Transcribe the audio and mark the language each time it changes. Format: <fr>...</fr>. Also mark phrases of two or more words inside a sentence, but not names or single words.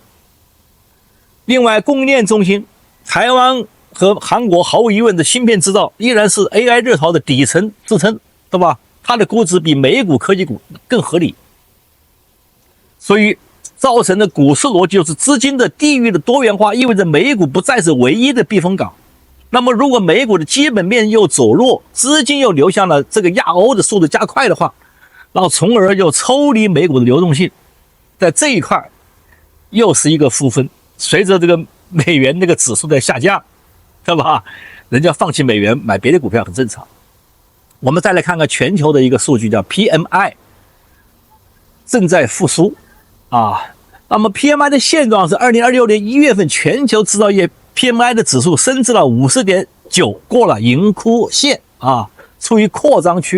<zh>另外，供應鏈中心台灣和韓國毫無疑問的芯片製造依然是 AI 熱潮的底層支撐，對吧？它的估值比美股科技股更合理，所以造成的股市邏輯就是資金的地域的多元化，意味着美股不再是唯一的避風港。那麼如果美股的基本面又走弱，資金又流向了這個亞歐的速度加快的話，然後從而又抽離美股的流动性，在這一塊又是一個負分。隨着這個美元那個指数在下降，對吧？人家放棄美元買別的股票很正常。我們再來看看全球的一個數據，叫 PMI 正在復甦那麼 PMI 的現狀是2026年1月份全球製造業 PMI 的指數升至了 50.9， 過了盈虧線處於擴張區。</zh>